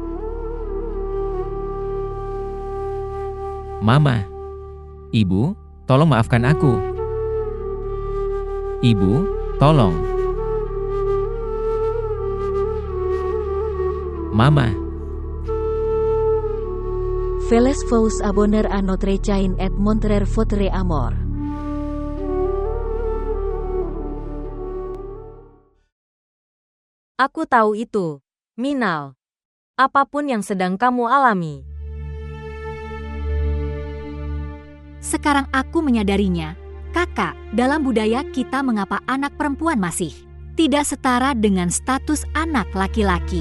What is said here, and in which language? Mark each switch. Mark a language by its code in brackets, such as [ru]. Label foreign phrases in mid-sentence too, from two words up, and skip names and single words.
[id] Mama, Ibu, tolong maafkan aku. Ibu, tolong. Mama. [fr] Feles vous abonner à notre chaîne et montrer votre amour. [id] Aku tahu itu, Minal. Apapun yang sedang kamu alami. Sekarang aku menyadarinya, Kakak, dalam budaya kita mengapa anak perempuan masih tidak setara dengan status anak laki-laki.